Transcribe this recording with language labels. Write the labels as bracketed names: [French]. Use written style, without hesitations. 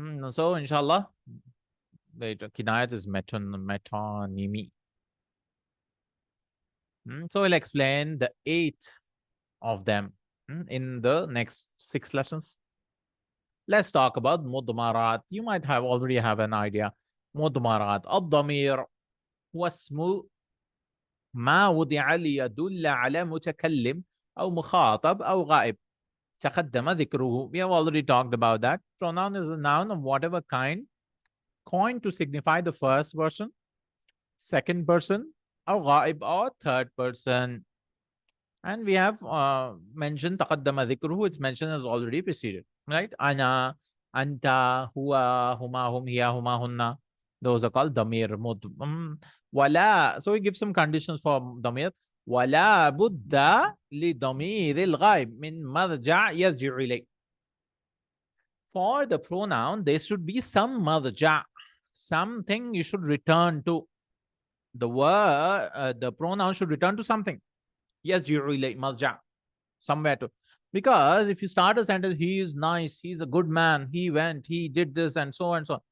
[English] So inshallah, wait, kinayat is metonymy. So we'll explain the 8 of them in the next 6 lessons. Let's talk about mudmarat. You might have already have an idea. [Arabic] مضمرات الضمير هو اسم ما وضع ليدل على متكلم أو مخاطب أو غائب. تقدم ذكره. [English] We have already talked about that. Pronoun is a noun of whatever kind, coined to signify the first person, second person, or غائب, or third person. And we have mentioned [Arabic] تقدم ذكره. [English] Its mention has already preceded, right? [Arabic] أنا, أنت, هو, هما, هم, هي, هما, هن. [English] Those are called damir. Wala. So we give some conditions for damir. [Arabic] ولا بد لضمير الغائب من مرجع يرجع إليه. [English] For the pronoun, there should be some marja, something you should return to. The word, the pronoun should return to something. [Arabic] يرجع إليه, [English] marja, somewhere to. Because if you start a sentence, he is nice, he's a good man, he went, he did this, and so on and so on.